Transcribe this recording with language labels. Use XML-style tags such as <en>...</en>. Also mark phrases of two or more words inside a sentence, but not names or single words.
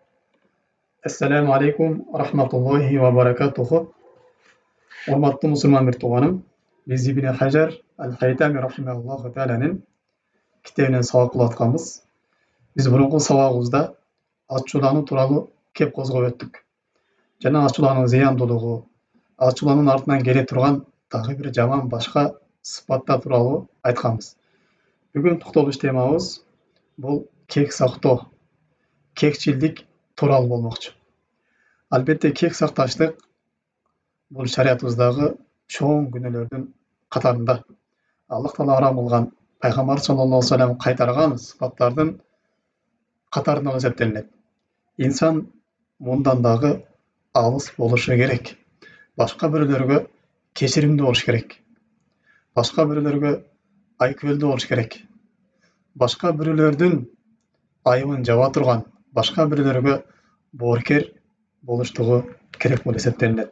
<ar>السلام عليكم ورحمة الله وبركاته.</ar> <ky>Урматтуу мусулман бир тууганым, биз Ибн Хажар Аль-Хайтами рахимахуллаху тааланын китебинен сабак кылып атканбыз. Биз мурунку сабагыбызда ачуулануу тууралуу кеп козгоп өттүк. Жана ачуулануунун зыяндуулугу, ачуулануунун артынан келе турган дагы бир жаман башка сыпаттар тууралуу айтканбыз. Бүгүн токтолуш темабыз бул кек сактоо, кекчилдик тууралуу болмокчу. Албетте кек сакташтык бул шариятыбыздагы чоң күнөөлөрдүн катарында. Аллах Таала арам кылган, пайгамбар</ky> <ar>صلى الله عليه وسلم</ar> <ky>кайтарган сыпаттардын катарында эсептелинет. Инсан мындан дагы алыс болушу керек. Башка бирөөлөргө кечиримдүү болуш керек. Башка бирөөлөргө айкөлдүү болуш керек. Башка бирөөлөрдүн айыбын жаба турган, башка бирөөлөргө боорукер болуштугу керек болуп эсептелинет.</ky>